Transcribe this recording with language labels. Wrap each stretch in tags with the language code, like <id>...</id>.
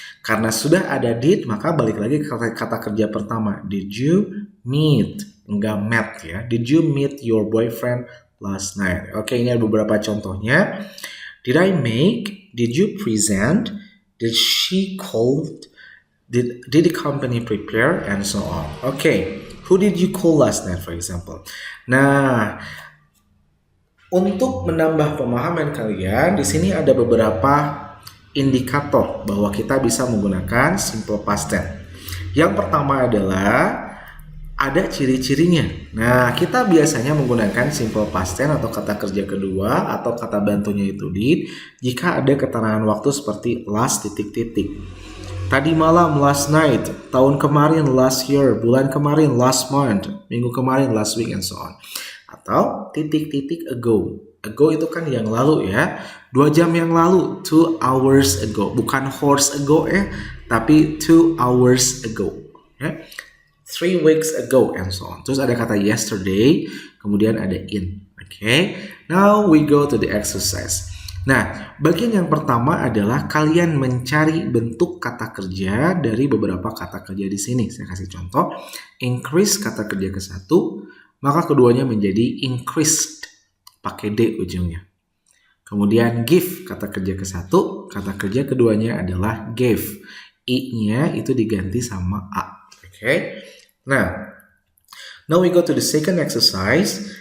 <id>Karena sudah ada did, maka balik lagi ke kata kerja pertama.</id> <en>Did you meet?</en> <id>Enggak</id> <en>met ya. Did you meet your boyfriend last night?</en> <id>Oke, ini ada beberapa contohnya.</id> <en>Did I make? Did you present? Did she call? Did the company prepare? And so on. Okay, who did you call last night, for example?</en> <id>Nah, untuk menambah pemahaman kalian, di sini ada beberapa indikator bahwa kita bisa menggunakan simple past tense. Yang pertama adalah ada ciri-cirinya. Nah, kita biasanya menggunakan simple past tense atau kata kerja kedua atau kata bantunya itu did jika ada keterangan waktu seperti last titik-titik. Tadi malam</id> <en>last night,</en> <id>tahun kemarin</id> <en>last year,</en> <id>bulan kemarin</id> <en>last month,</en> <id>minggu kemarin</id> <en>last week, and so on.</en> <id>Atau titik-titik ago. Ago itu kan yang lalu ya. 2 jam yang lalu,</id> <en>2 hours ago.</en> <id>Bukan</id> <en>horse ago</en> <id>ya, tapi 2 hours ago. Ya.</id> <en>3 weeks ago, and so on.</en> <id>Terus ada kata</id> <en>yesterday,</en> <id>kemudian ada</id> <en>in. Okay, now we go to the exercise.</en> <id>Nah, bagian yang pertama adalah kalian mencari bentuk kata kerja dari beberapa kata kerja di sini. Saya kasih contoh, increase kata kerja ke satu, maka keduanya menjadi increased, pakai D ujungnya. Kemudian give kata kerja ke satu, kata kerja keduanya adalah gave. I-nya itu diganti sama A.</id> <en>Okay. Nah, now we go to the second exercise.</en>